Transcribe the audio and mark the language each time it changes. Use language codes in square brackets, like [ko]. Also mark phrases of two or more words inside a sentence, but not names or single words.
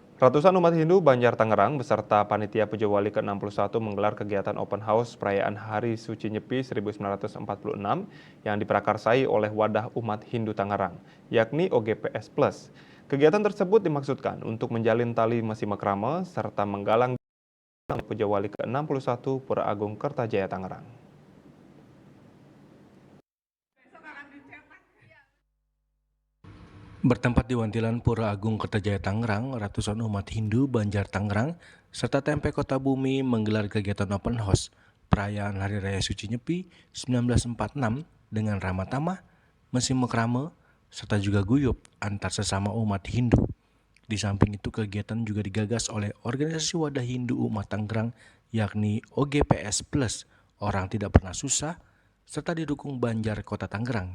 [id] Ratusan umat Hindu Banjar Tangerang beserta panitia Puja Wali ke-61 menggelar kegiatan [en] open house [id] perayaan Hari Suci Nyepi 1946 yang diprakarsai oleh Wadah Umat Hindu Tangerang, yakni OGPS Plus. Kegiatan tersebut dimaksudkan untuk menjalin tali [ban] Masi Makrama [id] serta menggalang Puja Wali ke-61 Pura Agung Kertajaya Tangerang. Bertempat di Wantilan Pura Agung Kertajaya Tangerang, ratusan umat Hindu Banjar Tangerang serta Tempe Kota Bumi menggelar kegiatan [en] open house [id] perayaan Hari Raya Suci Nyepi 1946 dengan ramah tamah, [ban] mesi mekrame, [id] serta juga guyup antar sesama umat Hindu. Di samping itu kegiatan juga digagas oleh organisasi wadah Hindu umat Tangerang yakni OGPS Plus, Orang Tidak Pernah Susah, serta didukung Banjar Kota Tangerang.